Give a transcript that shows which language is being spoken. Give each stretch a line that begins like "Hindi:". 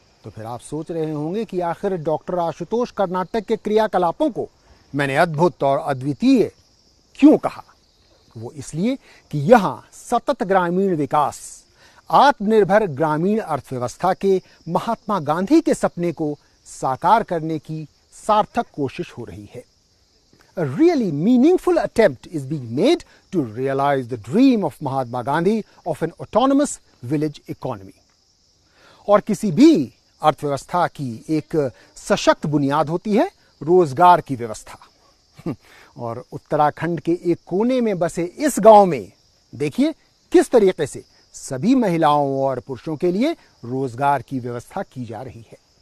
Hindi: तो फिर आप सोच रहे होंगे कि आखिर डॉक्टर आशुतोष कर्नाटक के क्रियाकलापों को मैंने अद्भुत और अद्वितीय क्यों कहा। वो इसलिए कि यहां सतत ग्रामीण विकास, आत्मनिर्भर ग्रामीण अर्थव्यवस्था के महात्मा गांधी के सपने को साकार करने की सार्थक कोशिश हो रही है।
English: A really meaningful attempt is being made to realize the dream of Mahatma Gandhi of an autonomous village economy.
Hindi: और किसी भी अर्थव्यवस्था की एक सशक्त बुनियाद होती है रोजगार की व्यवस्था। और उत्तराखंड के एक कोने में बसे इस गांव में देखिए किस तरीके से सभी महिलाओं और पुरुषों के लिए रोजगार की व्यवस्था की जा रही है।